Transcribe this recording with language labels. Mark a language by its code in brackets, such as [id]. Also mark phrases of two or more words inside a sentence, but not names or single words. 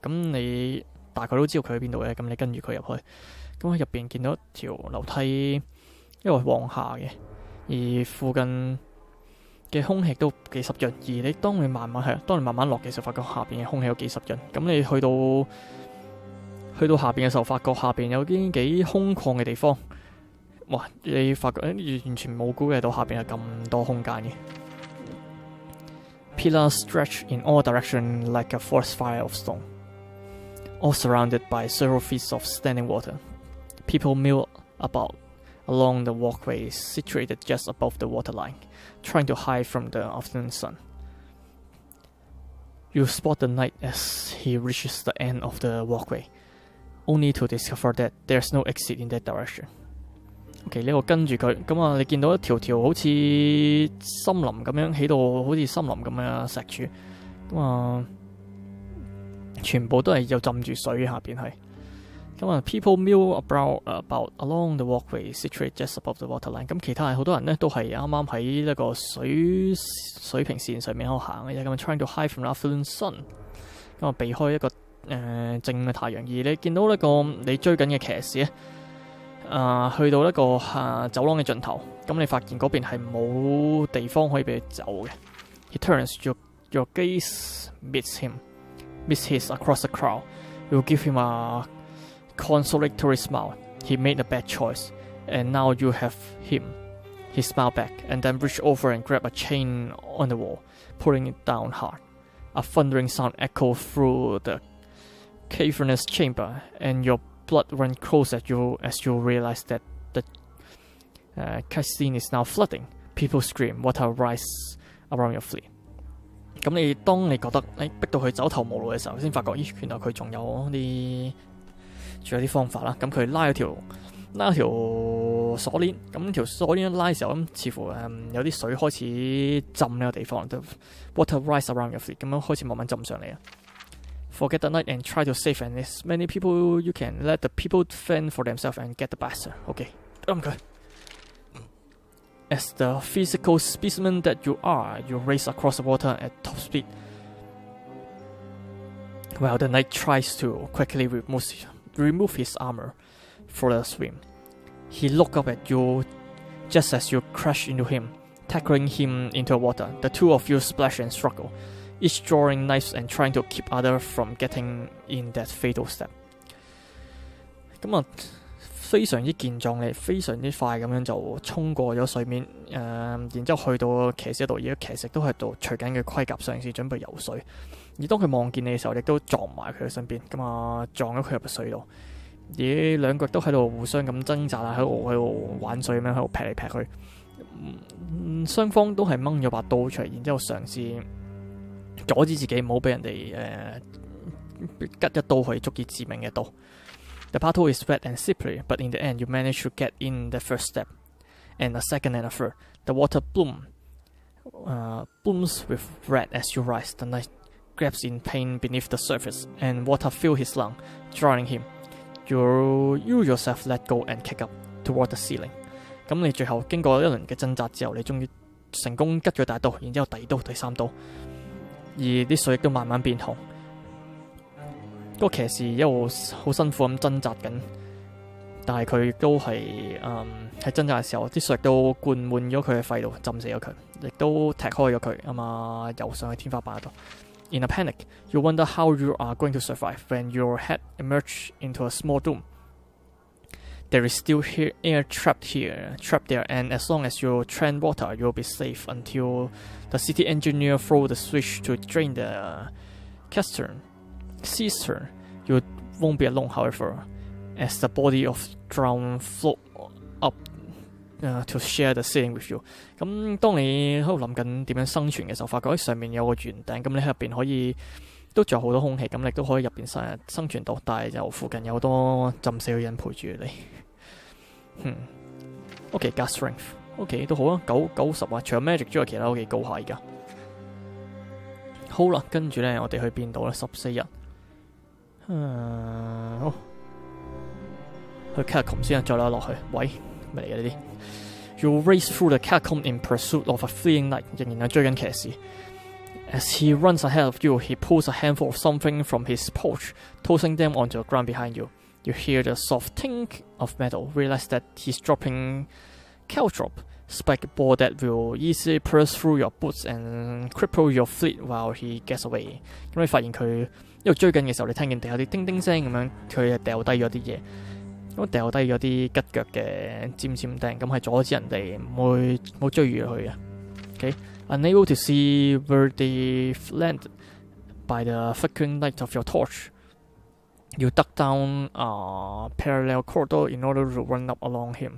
[yue] 咁你大概都知道佢喺邊度嘅，咁你跟住佢入去。咁喺入邊見到一條樓梯，一個往下嘅， 而附近嘅空氣都幾濕潤。而你當你慢慢落嘅時候，發覺下邊嘅空氣有幾濕潤。咁你去到下邊嘅時候，發覺下邊有啲幾空曠嘅地方。哇！你發覺完全冇估計到下邊有咁多空間嘅。 [en] Pillars stretch in all directions like a forest fire of stone, all surrounded by several feet of standing water. People mill about along the walkway situated just above the waterline, trying to hide from the afternoon sun. You spot the knight as he reaches the end of the walkway, only to discover that there's no exit in that direction. [yue] OK， 呢個跟住佢咁啊，你見到一條好似森林咁樣起到好似森林咁樣石柱咁啊，全部都係有浸住水下邊係咁啊。 [en] People mill about along the walkway situated just above the waterline。 [yue] 咁其他好多人咧都係啱啱喺呢個水平線上面喺度行嘅啫。 [en] 咁 trying to hide from the afternoon sun， [yue] 咁啊避開一個正嘅太陽。而你見到呢個你追緊嘅騎士咧。去到一個走廊嘅盡頭，咁你發現嗰邊係冇地方可以俾你走嘅。 [en] He turns your gaze meets his across the crowd. You give him a consolatory smile. He made a bad choice, and now you have him. He smiled back, and then reached over and grabbed a chain on the wall, pulling it down hard. A thundering sound echoed through the cavernous chamber, and your blood ran close at you as you realize that the cascine is now flooding. People scream, water rise around your feet. [yue] 咁當你覺得你逼到佢走投無路嘅時候，先發覺咦，原來佢仲有啲方法啦。咁佢拉咗條鎖鏈，咁條鎖鏈一拉嘅時候，咁似乎有啲水開始浸呢個地方 ， [en] the water rise around your feet， [yue] 咁樣開始慢慢浸上嚟啊。 [en] Forget the night and try to save as many people you can. Let the people fend for themselves and get the bastard. [yue] OK， 得佢。 [en] As the physical specimen that you are, you race across the water at top speed. While the knight tries to quickly remove his armor for the swim, he looks up at you just as you crash into him, tackling him into the water. The two of you splash and struggle.Each drawing knives and trying to keep other from getting in that fatal step。 [yue] 咁啊，非常之健壯嘅，非常之快咁樣就衝過咗水面，然之後去到騎士度，而家騎士都喺度除緊嘅盔甲，嘗試準備游水。而當佢望見你嘅時候，亦都撞埋佢嘅身邊，咁啊撞咗佢入水度。而兩腳都喺度互相咁掙扎啊，喺度玩水咁樣喺度劈嚟劈去。雙方都係掹咗把刀出嚟，然之後嘗試阻止自己唔好俾人哋吉一刀去足以致命嘅刀。 [en] The battle is wet and slippery, but in the end you manage to get in the first step, and a second and a third. The water blooms with red as you rise. The knight grabs in pain beneath the surface, and water fills his lung, drowning him. You yourself let go and kick up toward the ceiling. [yue] 咁你最後經過一輪嘅掙扎之後，你終於成功吉咗大刀，然之後第二刀、第三刀。而啲水亦都慢慢變紅，個騎士一路好辛苦咁掙扎緊，但係佢都係喺掙扎嘅時候，啲水都灌滿咗佢嘅肺度，浸死咗佢，亦都踢開咗佢游上去天花板度。 [en] In a panic, you wonder how you are going to survive when your head emerges into a small dome. There is still air trapped there, and as long as you tread water, you'll be safe until the city engineer throws the switch to drain the cistern. You won't be alone, however, as the body of drowned float up to share the ceiling with you. [yue] 咁當你喺度諗緊點樣生存嘅時候，發覺喺上面有個圓頂，咁你喺入邊可以都仲有好多空氣，咁你都可以入邊生存到，但係就附近有好多浸死嘅人陪住你。OK， 加 strength，OK 都好啊，90啊，除咗 magic 之外，其他都幾高下而家。好啦，跟住咧，我哋去邊度咧？14日，好，去 catacomb 先啊，再落去。喂，咩嚟嘅呢啲 ？ [en] You race through the catacomb in pursuit of a fleeing knight， [yue] 仍然係追緊騎士。 [en] As he runs ahead of you, he pulls a handful of something from his pouch, tossing them onto the ground behind you. You hear the soft tink of metal, realize that he's dropping caltrop, spike ball that will easily burst through your boots and cripple your feet while he gets away。 [yue] 咁你發現佢一路追緊嘅時候，你聽見地下啲叮叮聲咁樣，佢係掉低咗啲嘢，咁掉低咗啲吉腳嘅尖尖釘，咁係阻止人哋冇追住佢嘅。 [en] Okay，unable to see where they landed by the flickering light of your torch, you dug down a parallel corridor in order to run up along him.